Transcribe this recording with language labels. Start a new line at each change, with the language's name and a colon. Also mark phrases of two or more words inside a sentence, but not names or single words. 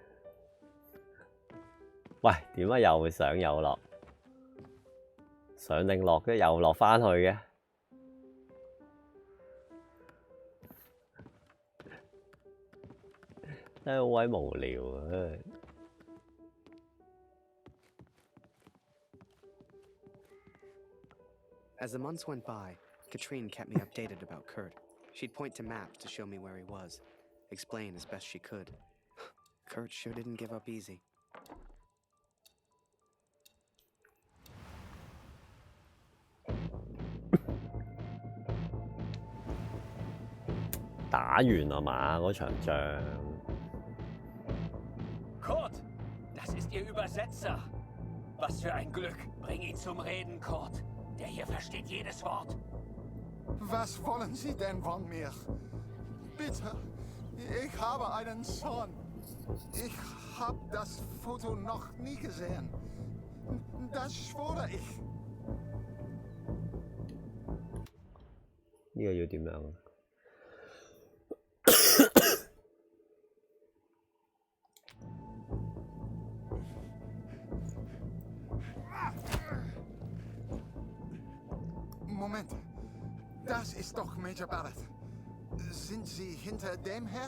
Cantonese: 喂，點解又會上又落？上定落跟住又落翻去嘅？真係好鬼無聊啊！
English: As the months went by, Katrine kept me updated about Kurt. She'd point to maps to show me where he was, explain as best she could. Kurt sure didn't give up easy.
Cantonese: 打完啦嘛，嗰場仗。
German: Kurt, das ist Ihr Übersetzer. Was für ein Glück. Bring ihn zum Reden, Kurt. Der hier versteht jedes Wort. Was wollen Sie denn von mir? Bitte, ich habe einen Sohn. Ich habe das Foto noch nie gesehen. Das schwöre ich.
Cantonese: 呢個要點樣啊？
German: Moment, das ist doch Major Barrett. Sind Sie hinter dem her?